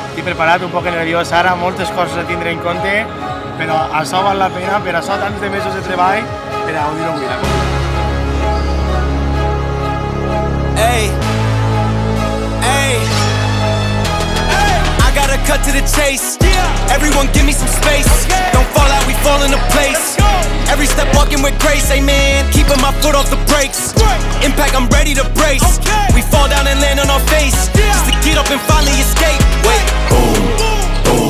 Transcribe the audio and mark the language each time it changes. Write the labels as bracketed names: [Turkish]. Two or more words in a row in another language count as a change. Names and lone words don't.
[Catalan] estic preparat, un poc nerviós ara, moltes coses a tindre en compte, però això val la pena, per això tants de mesos de treball, per a gaudir-ho avui. [English] Hey, hey, I gotta cut to the chase. Everyone give me some space. Don't fall out, we fall into place. Every step walking with grace, amen. Keeping my foot off the brakes. Impact, I'm ready to brace. We fall down and land on our face, just to get up and finally escape. Wait, boom, boom.